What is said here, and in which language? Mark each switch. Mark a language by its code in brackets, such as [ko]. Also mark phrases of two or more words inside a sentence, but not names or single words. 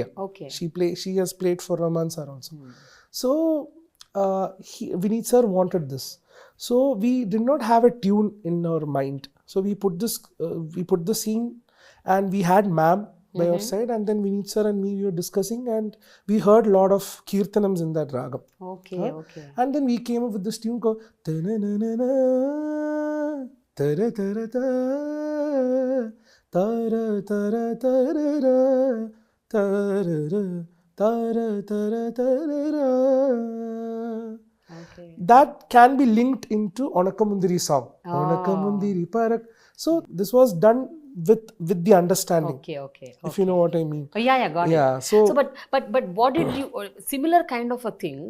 [en] She has played for Rahman sir also. So Vineet sir wanted this. So we did not have a tune in our mind. So we put the scene, and we had ma'am by our side, and then Vineet sir and me, we were discussing, and we heard a lot of kirtanams in that ragam. And then we came up with this tune called Ta-na-na-na-na, ta-ra-ta-ra-ta, ta-ra-ta-ra-ta-ra-ra, ta-ra-ra, ta-ra-ta-ra-ta-ra-ra. That can be linked into Onakamundiri song. Onakamundiri Parak. So this was done with the understanding. If you know what I mean. Got it. So but what did you similar kind of a thing?